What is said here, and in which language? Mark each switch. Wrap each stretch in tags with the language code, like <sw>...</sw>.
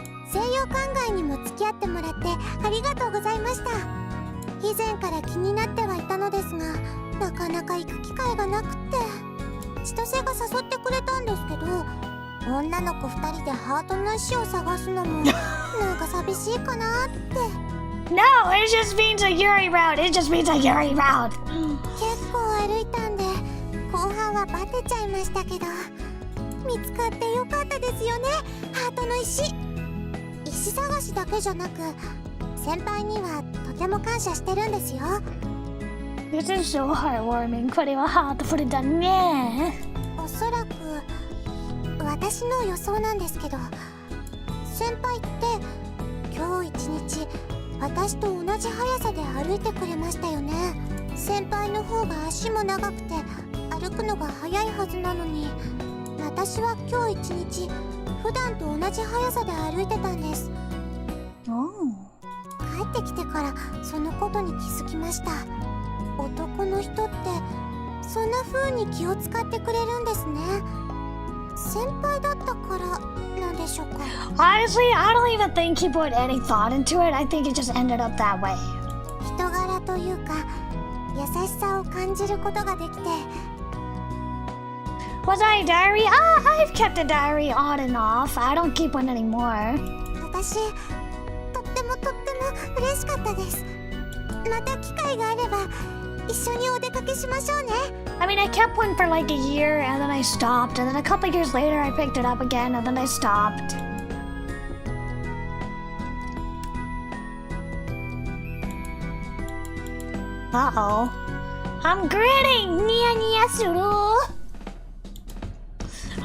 <ja>西洋館街にも付き合ってもらってありがとうございました。以前から気になってはいたのですが、なかなか行く機会がなくって、千歳が誘ってくれたんですけど、女の子2人でハートの石を探すのもなんか寂しいかなって。</ja> <en>No, it just means a Yuri route. It just means a Yuri route.</en> <ja>結構歩いたんで後半はバテちゃいましたけど、見つかってよかったですよね。ハートの石探しだけじゃなく、先輩にはとても感謝してるんですよ。</ja> <en>This is so heartwarming.</en> <ja>これはハートフルだね。おそらく私の予想なんですけど、先輩って今日一日私と同じ速さで歩いてくれましたよね。先輩の方が足も長くて歩くのが速いはずなのに、私は今日一日普段と同じ速さで歩いてたんです。帰ってきてからそのことに気づきました。男の人ってそんな風に気を使ってくれるんですね。先輩だったからなんでしょうか。</ja> <en>Honestly, I don't even think he put any thought into it. I think it just ended up that way.</en> <ja>人柄というか優しさを感じることができて。</ja> <en>Was I a diary? I've kept a diary on and off. I don't keep one anymore.</en> <ja>私とっても嬉しかったです。また機会があれば一緒にお出かけしましょうね。</ja> <en>I mean, I kept one for like a year and then I stopped, and then a couple years later I picked it up again and then I stopped. Uh-oh. I'm grinning!</en> <ja>Nia nia suru!</ja>